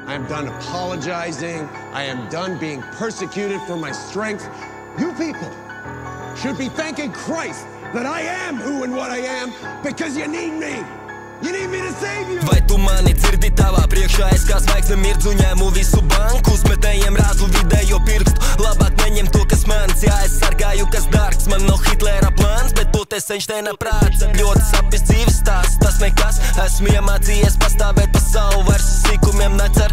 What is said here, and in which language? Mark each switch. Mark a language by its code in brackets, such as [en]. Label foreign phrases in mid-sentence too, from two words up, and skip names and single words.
[en] am done apologizing. I am done being persecuted for my strength. You people should be thanking Christ that I am who and what I am because you need me. You need me to save you. [lv] Vai tu mani dzirdi tavā priekšā, es kā zvaigzne mirdzu, ņēmu visu banku, uzmetējiem rādu vidējo pirkstu. Labāk neņem to, kas mans, jā, es sargāju, kas dārgs. Man no Hitlera plāns, bet toties Einšteina prāts. Ļoti sapis dzīves stāsts, tas nekas. Esmu iemācījies pastāvēt pa savu, vairs uz sīkumiem necer.